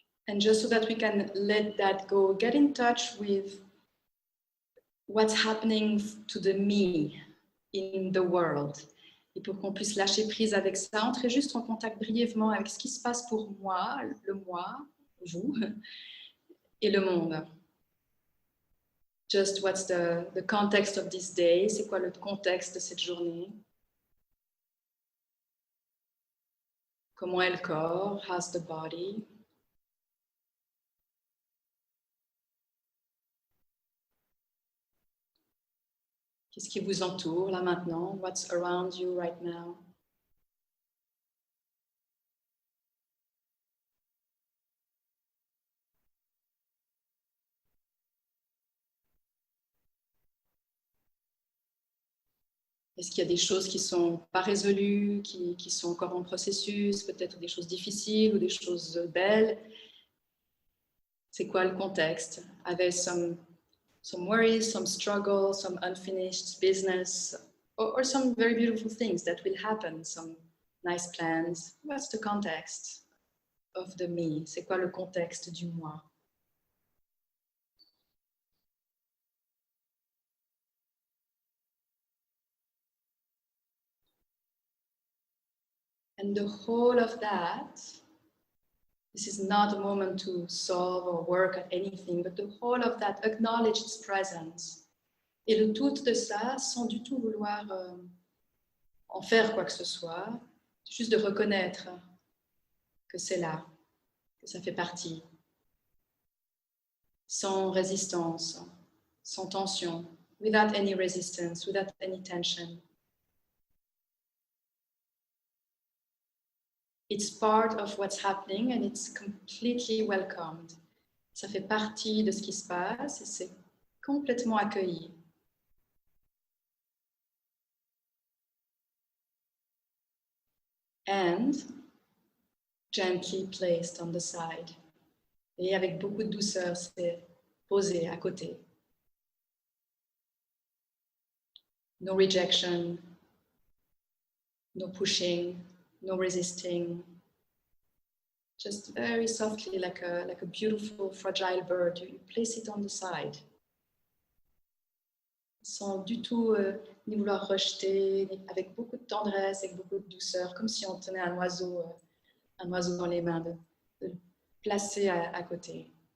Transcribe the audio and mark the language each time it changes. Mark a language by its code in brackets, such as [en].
[en] And just so that we can let that go, get in touch with what's happening to the me in the world. [fr] Et pour qu'on puisse lâcher prise avec ça, entrez juste en contact brièvement avec ce qui se passe pour moi, le moi, vous, et le monde. [en] Just what's the context of this day? [fr] C'est quoi le contexte de cette journée? Comment est le corps? [en] How's the body? [fr] Qu'est-ce qui vous entoure là maintenant? [en] What's around you right now? [fr] Est-ce qu'il y a des choses qui ne sont pas résolues, qui sont encore en processus, peut-être des choses difficiles ou des choses belles? C'est quoi le contexte? [en] Are there some worries, some struggles, some unfinished business, or some very beautiful things that will happen, some nice plans? What's the context of the me? [fr] C'est quoi le contexte du moi? [en] And the whole of that, this is not a moment to solve or work at anything, but the whole of that, acknowledge its presence. [fr] Et le tout de ça, sans du tout vouloir en faire quoi que ce soit, juste de reconnaître que c'est là, que ça fait partie, sans résistance, sans tension, [en] without any resistance, without any tension. It's part of what's happening and it's completely welcomed. [fr] Ça fait partie de ce qui se passe et c'est complètement accueilli. [en] And gently placed on the side. [fr] Et avec beaucoup de douceur, c'est posé à côté. [en] No rejection, no pushing, no resisting. Just very softly, like a beautiful, fragile bird, you place it on the side. [fr] Sans du tout ni vouloir rejeter, avec beaucoup de tendresse, avec beaucoup de douceur, comme si on tenait un oiseau dans les mains, de le placer à côté.